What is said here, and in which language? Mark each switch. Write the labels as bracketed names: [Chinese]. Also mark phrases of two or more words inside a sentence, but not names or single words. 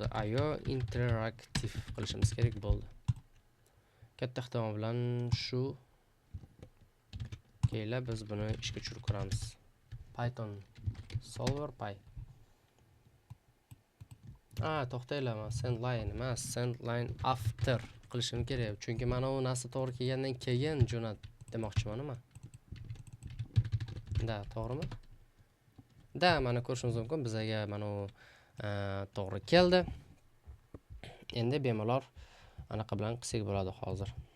[Uzbek] IO interaktiv qilishimiz kerak bo'ldi. Katta ehtimol bilan shu keyla biz buni ishga tushirib ko'ramiz. [English] Python solver py. To'xtanglar, send line [Uzbek] emas, [English] send line after [Uzbek] qilishim kerak. Chunki mana bu narsa to'g'ri kelgandan keyin jo'nat demoqchiman men. Da, to'g'rimi? Da, mana ko'rishingiz mumkin, bizaga mana bu to'g'ri keldi. Endi bemalol anaqa bilan qilsak bo'ladi hozir.